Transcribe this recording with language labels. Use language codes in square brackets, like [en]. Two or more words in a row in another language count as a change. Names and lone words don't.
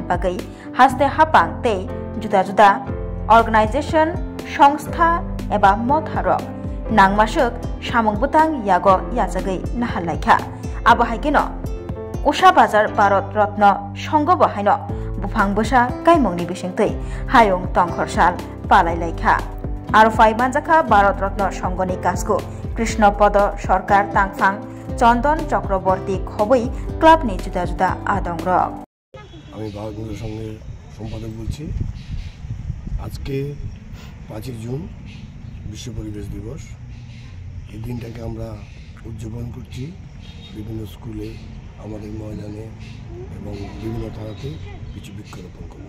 [trp] bagai haste hapang tei juda-juda organization সংস্থা eba motharok nangmasuk samung butang yago yajagai nahalaikha abo haikeno usha bazar Bharat Ratna songo bahaino bufang bosa kaimungni bisingtei hayong tongkor sal palai laikha aro fai manjaka Bharat Ratna songoni kasko Krishnopad Sarkar Tangfang চন্দন চক্রবর্তী খবই ক্লাব নি জুদা জুদা আদংরক [bn] আমি ভারতের সঙ্গে সম্পাদক বলছি। আজকে 5 জুন বিশ্ব পরিবেশ দিবস। এই দিনটাকে আমরা উদযাপন করছি বিভিন্ন স্কুলে, আমাদের ময়দানে এবং বিভিন্ন থানাতে কিছু বৃক্ষরোপণ করব।